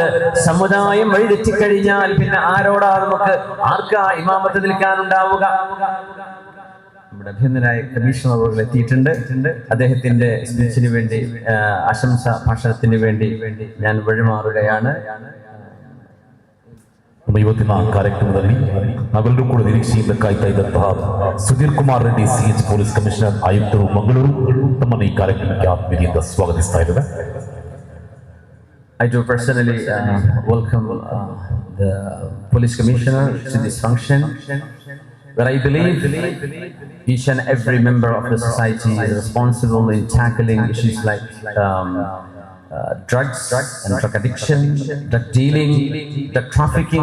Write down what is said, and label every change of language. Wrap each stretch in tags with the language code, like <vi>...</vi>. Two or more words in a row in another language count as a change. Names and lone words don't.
<ml>സമുദായം വഴിതെറ്റിക്കഴിഞ്ഞാൽ പിന്നെ ആരോടാ നമുക്ക്, ആർക്കാ ഇമാമത്ത് നിൽക്കാനുണ്ടാവുക? നമ്മുടെ അഭിനന്ദനായ കമ്മീഷണർ അവർ എത്തിയിട്ടുണ്ട്. അദ്ദേഹത്തിന്റെ സ്പീച്ചിന് വേണ്ടി, ആശംസ ഭാഷണത്തിന് വേണ്ടി ഞാൻ വഴിമാറുകയാണ്.</ml> <kn>ಇವತ್ತಿನ ಕಾರ್ಯಕ್ರಮದಲ್ಲಿ ನಾವೆಲ್ಲರೂ ಕೂಡ ನಿರೀಕ್ಷೆಯಿಂದ ಕಾಯ್ತಾ ಇದ್ದಂತಹ ಸುಧೀರ್ ಕುಮಾರ್ ರೆಡ್ಡಿ ಸಿಎಚ್</kn> <en>police commissioner</en> <kn>ಆಯುಕ್ತರು ಮಂಗಳೂರು ತಮ್ಮನ್ನು ಈ ಕಾರ್ಯಕ್ರಮಕ್ಕೆ ಆತ್ಮೀಯತೆಯಿಂದ ಸ್ವಾಗತಿಸ್ತಾ ಇದ್ದಾರೆ.</kn> <en>I do personally welcome the police commissioner to this function, where I believe each and every member of the society is responsible in tackling issues like drugs and drug addiction, drug dealing, drug trafficking.</en>